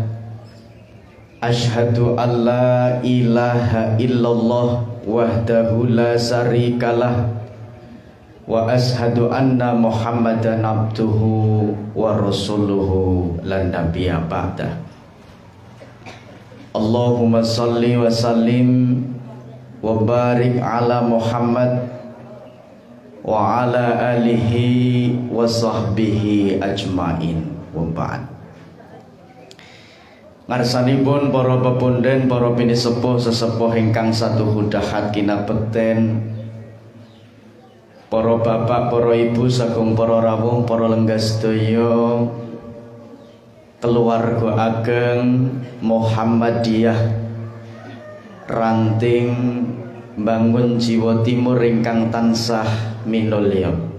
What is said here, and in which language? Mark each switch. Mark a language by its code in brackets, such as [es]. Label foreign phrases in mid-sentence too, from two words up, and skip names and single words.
[ar] أشهد أن لا إله إلا الله وحده لا شريك له وأشهد أن محمدا عبده ورسوله لا نبي بعده. اللهم صل وسلم وبارك على محمد وعلى آله وصحبه أجمعين وبعد. [jv] Ngarsanipun para pepunden, para pinisepuh sesepuh ingkang satu hudahat kinabekten, para bapak, para ibu sagung para rawuh, para lenggah sedaya, keluarga ageng Muhammadiyah ranting bangun jiwa timur ingkang tansah minulya.